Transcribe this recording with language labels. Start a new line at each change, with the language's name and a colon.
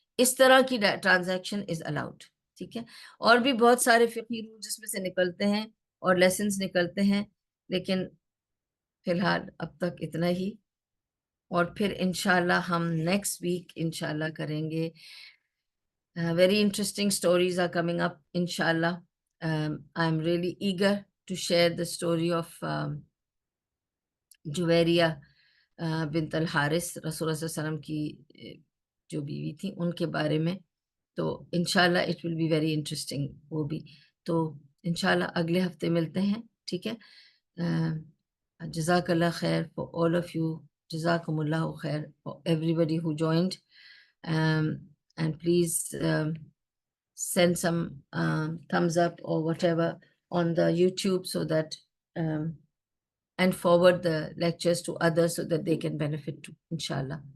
Urdu: اس طرح کی transaction is allowed. ٹھیک ہے. اور بھی بہت سارے فقہی رول جس میں سے نکلتے ہیں اور لیسنز نکلتے ہیں، لیکن فی الحال اب تک اتنا ہی. اور پھر انشاءاللہ ہم نیکسٹ ویک انشاءاللہ کریں گے.
English: Very interesting stories are coming up, inshallah. I'm really eager to share the story of Juwairiya bint al-Haris,
Urdu: رسول اللہ صلی اللہ علیہ وسلم کی جو بیوی تھی، ان کے بارے میں. تو انشاءاللہ
English: it will be very interesting
Urdu: وہ بھی. تو انشاءاللہ اگلے ہفتے ملتے ہیں. ٹھیک ہے. جزاک اللہ خیر
English: for all of you.
Urdu: جزاکم اللہ خیر
English: for everybody who joined. And please send some thumbs up or whatever on the YouTube so that and forward the lectures to others so that they can benefit too, inshallah.